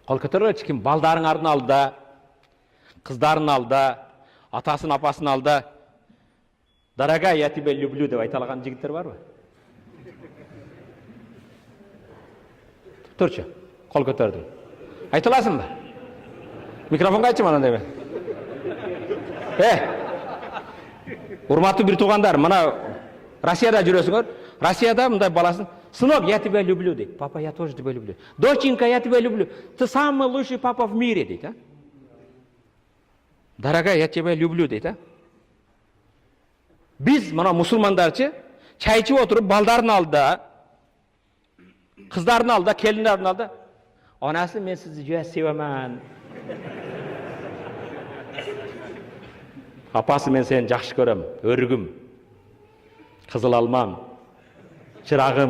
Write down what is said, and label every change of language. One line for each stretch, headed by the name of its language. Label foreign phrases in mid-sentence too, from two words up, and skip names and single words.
Kyrgyz: Кол көтөргүлөчү ким балдарыңардын алдында, кыздардын алдында, атасын, апасын алдында
Russian: «Дорогая, я тебя люблю»
Kyrgyz: деп айта алган жигиттер барбы? Турчу, кол көтөрдүң. Айта аласыңбы? Микрофонго айтчы мана деме. Урматтуу бир туугандар, мына Россияда жүрөсүңөр. Россияда мындай баласын
Russian: «Сынок, я тебя люблю»
Kyrgyz: дейт.
Russian: «Папа, я тоже тебя люблю». «Доченька, я тебя люблю. Ты самый лучший папа в мире» дейт, а? «Дорогая, я тебя люблю» дейт, а?
Kyrgyz: Биз мына мусулмандарчы чай ичип отуруп балдардын алдында, кыздардын алдында, келиндердин алдында «Анасы, мен сизди жөө севемин». «Апасы, мен сени жакшы көрөм, өрүгүм, кызыл алмам, чырагым».